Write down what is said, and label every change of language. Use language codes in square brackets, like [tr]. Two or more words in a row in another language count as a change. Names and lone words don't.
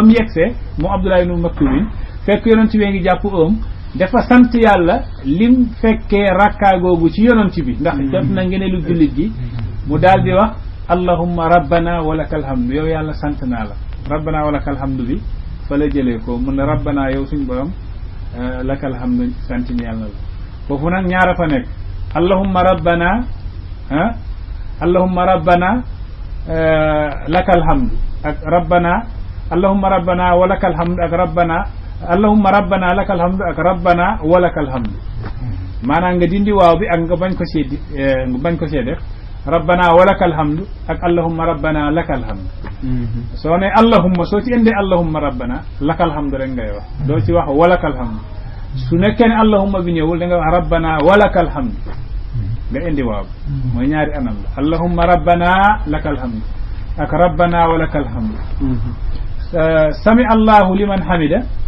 [wo] mu yegsee mu Abdullah ibn Maktum fekk yonent bee ngi jàpp oom dafa sant yàlla lim fekkee rakkaa googu ci yonent bi ndax jot na ngeneelu jullit gi mu daal di wax [ar] اللهم ربنا ولك الحمد [wo] yow yàlla sant naa la [ar] ربنا ولك الحمد [wo] bi fa la jëlee ko mun na rabbana yow suñ borom [ar] لك الحمد [wo] sant ñi yàlla la foofu nag ñaara fa nekk [ar] اللهم ربنا اللهم ربنا لك الحمد ak rabbana اللهم ربنا ولك الحمد ak rabbana اللهم ربنا لك الحمد ak ربنا ولك الحمد [wo] maanaam nga dindi waaw bi ak nga bañ ko see def [ar] ربنا ولك الحمد [wo] ak [ar] اللهم ربنا لك الحمد [wo] soo ne allahumma soo ci indee [ar] اللهم ربنا لك الحمد [wo] rek ngay wax doo ci wax [ar] ولك الحمد [wo] su nekkee ne allahumma bi ñëwul da nga wax [ar] ربنا ولك الحمد [wo] nga indi waaw mooy ñaari anam la [ar] اللهم ربنا لك الحمد [wo] ak [ar] ربنا ولك الحمد سمع الله لمن حمده